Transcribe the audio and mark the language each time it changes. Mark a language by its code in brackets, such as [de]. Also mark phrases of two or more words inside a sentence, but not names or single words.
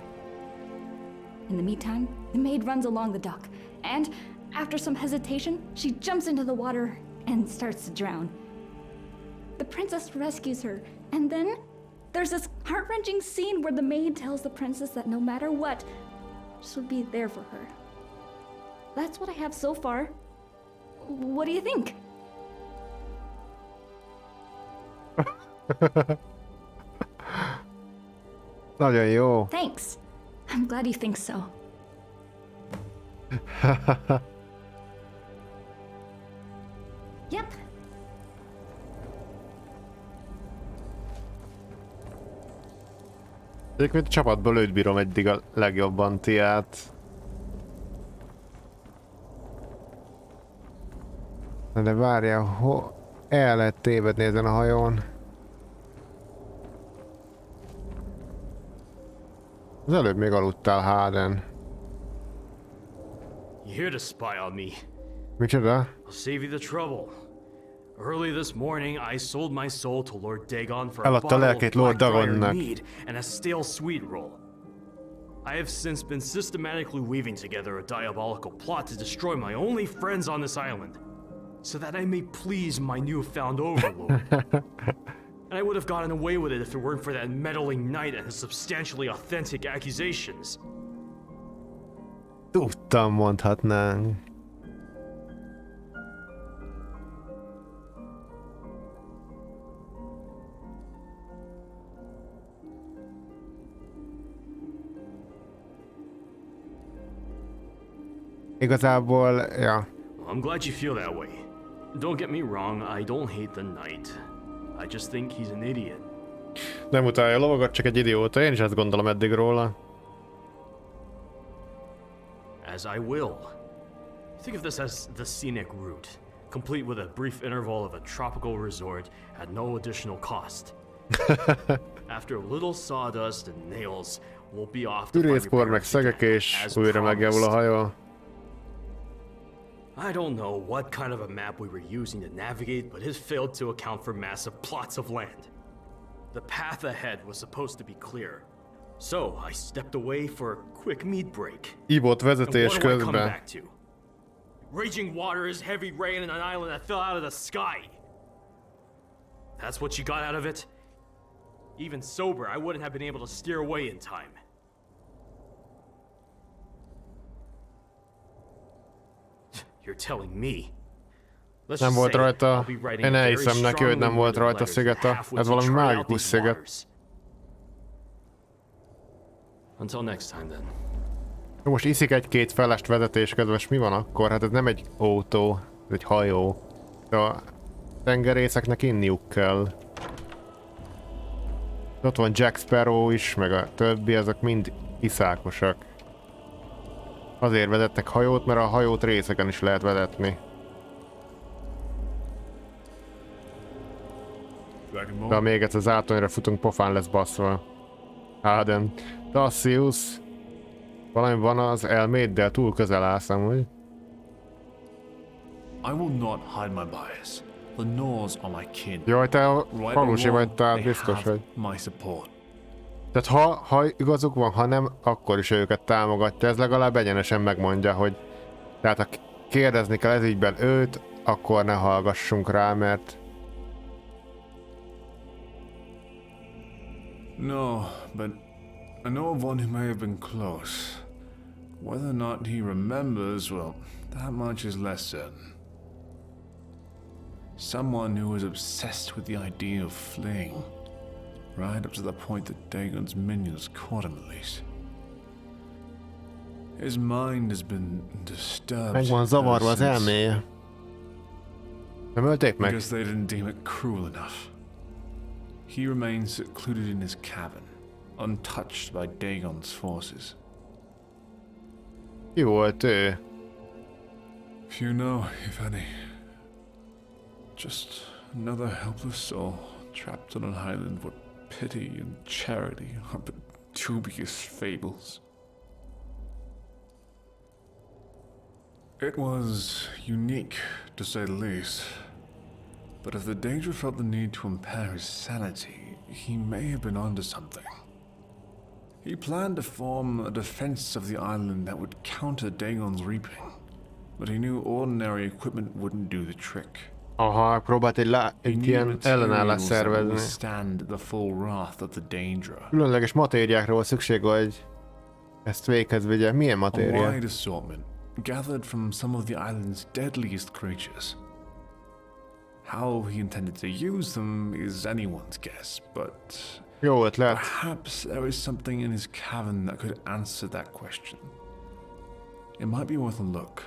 [en] In the meantime, the maid runs along the dock, and after some hesitation, she jumps into the water and starts to drown. The princess rescues her, and then there's this heart-wrenching scene where the maid tells the princess that no matter what, she'll be there for her. That's what I have so far. What do you think? [hu] Nagyon jó. [en] Thanks. I'm glad you think so. Yep. [hu] Egyébként a csapatból őt bírom eddig a legjobban, Tiát. De várjál, el lehet tévedni ezen a hajón. Az előbb még aludtál, Harden. [en] You here to spy on me? [hu] Micsoda? [en] I'll save you the trouble. Early this morning, I sold my soul to Lord Dagon for a [hu] Eladta [en] bottle of [hu] lelkét Lord [en] blackbriar [hu] Dagonnak. [en] mead and a stale sweet roll. I have since been systematically weaving together a diabolical plot to destroy my only friends on this island, so that I may please my newfound overlord. And I would have gotten away with it if it weren't for that meddling knight and his substantially authentic accusations. [hu] Tudtam, mondhatnánk. Igazából, ja. [en] I'm glad you feel that way. Don't get me wrong, I don't hate the knight. I just think he's an idiot. [hu] Nem utálja a lovagot, csak egy idióta. Én is ezt gondolom eddig róla. [en] As I will. Think of this as the scenic route, complete with a brief interval of a tropical resort at no additional cost. After a little sawdust and nails, we'll be off to find [hu] Ürészpor meg szegek és újra megjavul a hajó. [en] I don't know what kind of a map we were using to navigate, but it failed to account for massive plots of land. The path ahead was supposed to be clear, so I stepped away for a quick meat break. [hu] Ivott vezetés [en] And what do I come [hu] közben. [en] back to? Raging waters, heavy rain, and an island that fell out of the sky. That's what you got out of it? Even sober, I wouldn't have been able to steer away in time. You're telling me. Let's [hu] Nem [en] just [hu] volt [en] say [hu] rajta. [en] I'll be writing [hu] Én [en] a very [hu] elhiszem neki, hogy nem [en] strongly [hu] volt [en] worded [hu] rajta [en] letter to the [hu] szigeta. [en] halfwits [hu] Ez [en] who [hu] valami [en] trot out [hu] mágikus [en] these [hu] sziget. [en] waters. Until next time then. [hu] Most iszik egy-két felest vezetés közben, és mi van akkor? Hát ez nem egy autó, ez egy hajó. A tengerészeknek inniuk kell. Ott van Jack Sparrow is, meg a többi, azok mind iszákosak. Azért vezetnek hajót, mert a hajót részeken is lehet vezetni. De ha még egyszer az átonyra futunk, pofán lesz baszva. Áden. Tassius. Valami van az elméddel, túl közel állsz amúgy. [en] I will not hide my bias. The Norse are my kin. [hu] Jaj, te a [en] Right or [hu] falusi vagy, [en] wrong, [hu] tehát [en] they [hu] biztos [en] have [hu] vagy. [en] my support. [hu] Tehát ha igazuk van, ha nem, akkor is őket támogatja. Ez legalább egyenesen megmondja, hogy tehát ha kérdezni kell ez ügyben őt, akkor ne hallgassunk rá, mert [en] No, but I know of one who may have been close. Whether or not he remembers, well, that much is less certain. Someone who was obsessed with the idea of fleeing, right up to the point that Dagon's minions caught him at least. His mind has been disturbed [hu] meg van zavarva az elméje. Nem ölték meg? [en] because they didn't deem it cruel enough. He remains secluded in his cabin, untouched by Dagon's forces. [hu] Ki volt ő? [en] Few know, if any. Just another helpless soul trapped on an island where pity and charity are but dubious fables. It was unique, to say the least. But if the danger felt the need to impair his sanity, he may have been onto something. He planned to form a defense of the island that would counter Dagon's reaping, but he knew ordinary equipment wouldn't do the trick. [hu] Aha, próbált egy ilyen ellenállást szervezni. [en] Withstand the full wrath of the Daedra. [hu] Különleges matériákra volt szükség, hogy ezt véghez vigye. Milyen [en] A [hu] matéria? [en] wide assortment, gathered from some of the island's deadliest creatures. How he intended to use them is anyone's guess, but [hu] Jó ötlet. [en] perhaps there is something in his cavern that could answer that question. It might be worth a look.